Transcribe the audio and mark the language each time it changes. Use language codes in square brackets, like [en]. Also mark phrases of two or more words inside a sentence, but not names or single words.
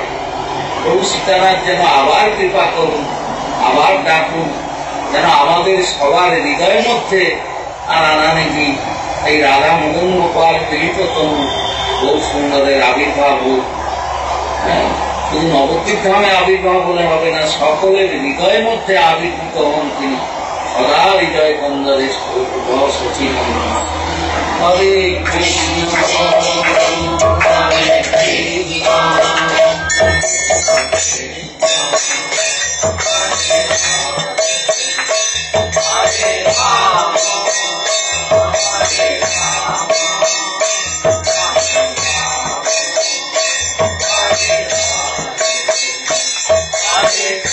[bn] প্রভু সীতানাথ যেন আবার কৃপা করুন, আবার ডাকুন, যেন আমাদের সবার হৃদয়ের মধ্যে আর আনানিধি এই রাধা মদন গোপাল পীড়িত তনু বহু সুন্দরের আবির্ভাব হোক। শুধু নবদ্বীপ ধামে আবির্ভাব হলে হবে না, সকলের হৃদয়ের মধ্যে আবির্ভূত হন তিনি। সদা হৃদয় কন্দরে সচিব। [sa] Hare Krishna, Hare Krishna, Hare Rama, Hare Rama, Hare